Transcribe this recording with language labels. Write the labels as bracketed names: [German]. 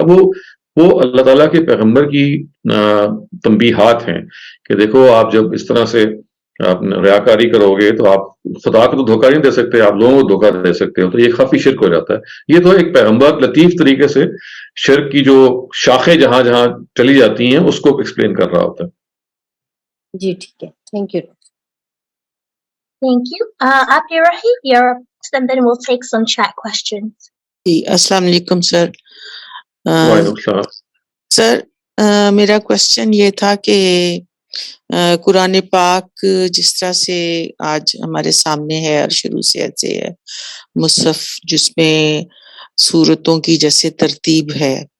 [Hindi] वो अल्लाह ताला के पैगंबर की तंबीहात हैं कि देखो, आप जब इस तरह से आप रियाकारी करोगे तो आप खुदा को तो धोखा नहीं दे सकते, आप लोगों को धोखा दे सकते हो। तो ये खफी शिर्क हो जाता है। ये तो एक पैगंबर लतीफ तरीके से शिर्क की जो शाखें जहां जहां चली जाती हैं उसको एक्सप्लेन कर रहा होता है। जी ठीक है, thank you. [English] Thank you. Abdurrahim, you're up, and then we'll take some chat questions. [Hindi] जी, अस्सलाम वालेकुम सर। सर, मेरा क्वेश्चन ये था कि कुरान पाक जिस तरह से आज हमारे सामने है और शुरू से ऐसे है, मुसहफ जिसमें सूरतों की जैसे तरतीब है,